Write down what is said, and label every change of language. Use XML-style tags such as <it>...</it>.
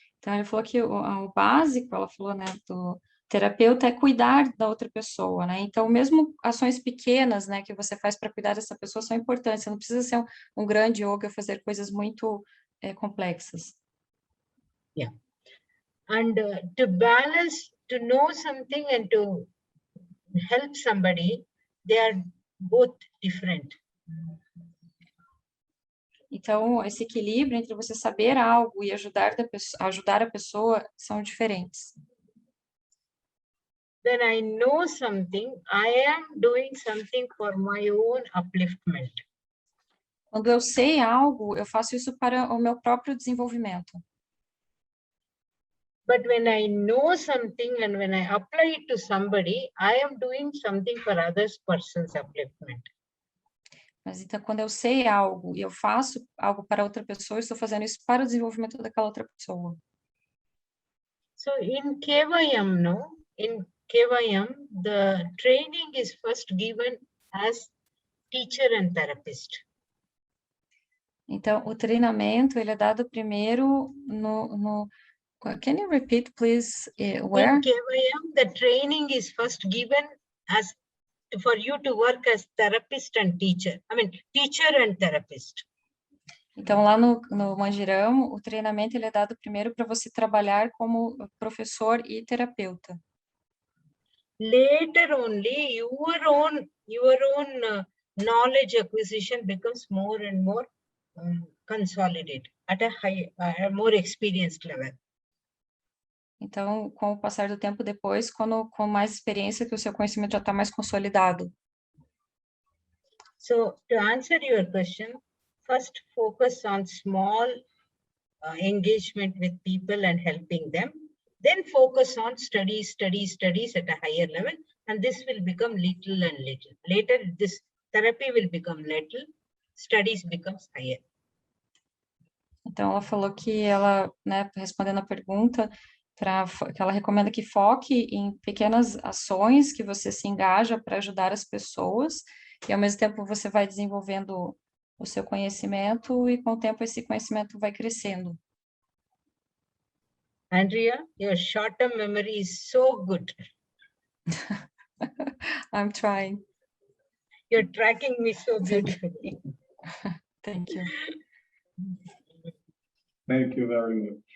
<pt>Então ele falou que o básico, ela falou, né, do terapeuta é cuidar da outra pessoa, né? Então mesmo ações pequenas, né, que você faz para cuidar dessa pessoa são importantes. Você não precisa ser um grande yoga, fazer coisas muito complexas.</pt> <en>Yeah. And to balance, to know something and to help somebody, they are both different.</en> <pt>Então, esse equilíbrio entre você saber algo e ajudar a pessoa são diferentes.</pt> <en>When I know something, I am doing something for my own upliftment.</en> <pt>Quando eu sei algo, eu faço isso para o meu próprio desenvolvimento.</pt> <en>But when I know something and when I apply it to somebody, I am doing something for others person's upliftment.</en> <pt>Mas então, quando eu sei algo e eu faço algo para outra pessoa, eu estou fazendo isso para o desenvolvimento daquela outra pessoa.</pt> <en>So in KYM, no, in KYM, the training is first given as teacher and therapist.</en> <pt>Então, o treinamento, ele é dado primeiro no</pt> <en>can you repeat, please, where? In KYM, the training is first given as for you to work as therapist and teacher. I mean, teacher and therapist.</en> <pt>Então, lá no Manjirão, o treinamento ele é dado primeiro para você trabalhar como professor e terapeuta.</pt> <en>Later only, your own knowledge acquisition becomes more and more consolidated at a more experienced level.</en> <pt>Então, com o passar do tempo depois, com mais experiência, que o seu conhecimento já está mais consolidado.</pt> <en>So, to answer your question, first focus on small engagement with people and helping them. Then focus on studies at a higher level, and this will become little and little. Later, this therapy will become little, studies becomes higher.</en> <pt>Então, ela falou que ela, né, respondendo a pergunta, que ela recomenda que foque em pequenas ações que você se engaja para ajudar as pessoas, e ao mesmo tempo você vai desenvolvendo o seu conhecimento, e com o tempo esse conhecimento vai crescendo.</pt> <en>Andrea, your short-term memory is so good. I'm trying. You're tracking me so beautifully. Thank you. Thank you very much.</en>